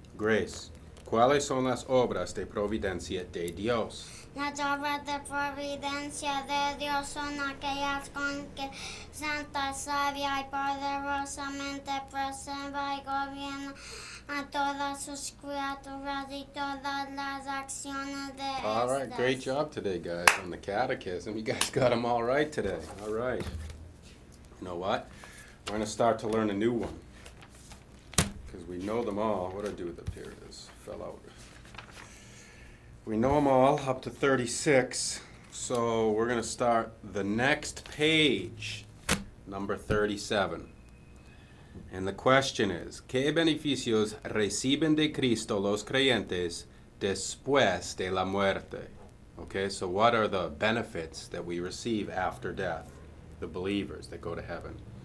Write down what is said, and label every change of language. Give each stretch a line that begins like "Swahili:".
Spanish: Grace, ¿cuáles son las obras de providencia de Dios? Las obras de providencia de Dios son aquellas con que santa, sabia y poderosamente preserva y gobierna a todas sus criaturas y todas las acciones de
English: All right,
Spanish: estas.
English: great job today, guys, on the catechism. You guys got them all right today. All right. You know what? We're going to start to learn a new one. Because we know them all. What did I do with it? Here it is. Fell out. We know them all up to 36. So we're going to start the next page, number 37. And the question is,
Spanish: ¿qué beneficios reciben de Cristo los creyentes después de la muerte?
English: Okay, so what are the benefits that we receive after death? The believers that go to heaven.